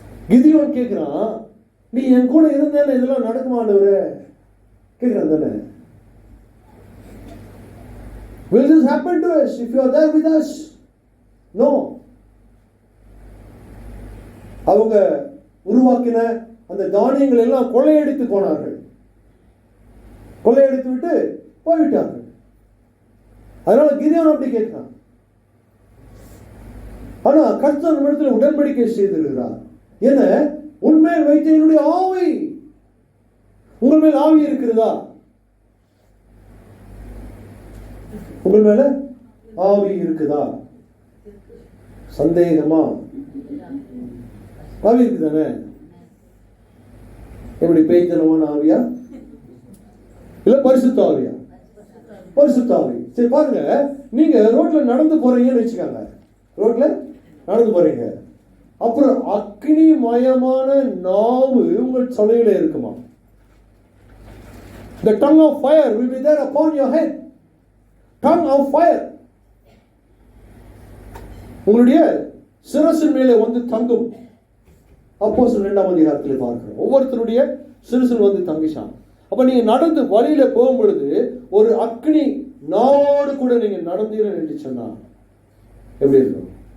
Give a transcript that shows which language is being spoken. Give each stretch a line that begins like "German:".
Tamil: கிதியோன் கேட்கிறான், நீ என் கூட இருந்தேன்னு இதெல்லாம் நடக்குமாண்டவரே கேட்கிறான் தானே.
English: Will this happen to us if you are there with us? No.
Tamil: அவங்க உருவாக்கின அந்த தானியங்கள் எல்லாம் கொள்ளையடித்து போனார்கள். கொள்ளையடித்து விட்டு போய்விட்டார்கள். அதனால கிதியோன் அப்படி கேட்கிறான். ஆனா கர்த்தர் நம்மிடத்தில் உடன்படிக்கை செய்திருக்கிறார். என்ன? உன்மேல் வைத்த என்னுடைய ஆவி. உங்கள் மேல் ஆவி இருக்கிறதா? உங்கள் மேல ஆவி இருக்குதா? சந்தேகமா? ஆவி இருக்குதானே? எப்படி பேய்த்தனமான ஆவியா இல்ல பரிசுத்த ஆவியா? பரிசுத்த ஆவி. சரி பாருங்க, நீங்க ரோட்ல நடந்து போறீங்கன்னு வச்சுக்காங்க. ரோட்ல நடந்து போறீங்க, அப்புறம் அக்னி மயமான நாவு உங்கள் தலையில இருக்குமா?
English: The tongue of fire will be there upon your head. Tongue of fire
Tamil: உங்களுடைய சிரசின் மேலே வந்து தங்கும். அப்போஸ்தலர் 2ஆம் அதிகாரத்தில் பார்க்கிறோம். ஒவ்வொருத்தருடைய சிரசில் வந்து தங்கிச்சான். அப்ப நீங்க நடந்து வழியில போகும் பொழுது ஒரு அக்னி நாவோடு கூட நீங்க நடந்தீங்கன்னு என்று சொன்னா எப்படி இருக்கும்?